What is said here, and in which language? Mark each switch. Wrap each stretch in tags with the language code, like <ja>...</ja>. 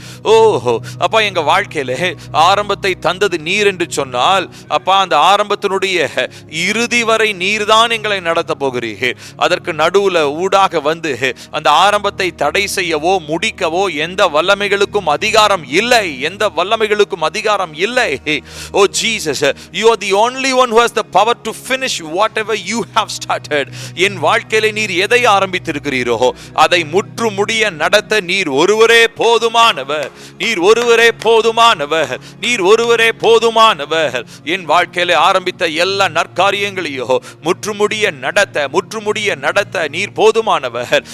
<ta>ஓ அப்பா, எங்க வாழ்க்கையில ஆரம்பத்தை தந்தது நீர் என்று சொன்னால் அப்பா, அந்த ஆரம்பத்தினுடைய இறுதி வரை நீர்தான் எங்களை நடத்த போகிறீர். அதற்கு நடுவுல ஊடாக வந்து அந்த ஆரம்பத்தை தடை செய்யவோ முடிக்கவோ எந்த வல்லமைகளுக்கும் அதிகாரம் இல்லை, எந்த வல்லமைகளுக்கும் அதிகாரம் இல்லை.</ta> <en>Oh Jesus, you are the only one who has the power to finish whatever you have started.</en> <ta>என் வாழ்க்கையில நீர் எதை ஆரம்பித்திருக்கிறீரோ அதை முற்று முடிய நடத்த நீர் ஒருவரே போதுமானவர், நீர் ஒருவரே போதுமானவர், நீர் ஒருவரே போதுமானவர். என் வாழ்க்கையில ஆரம்பித்த எல்லா நற்காரியங்களையோ முற்றுமுடிய நடத்த நீர் போதுமானவர்.</ta>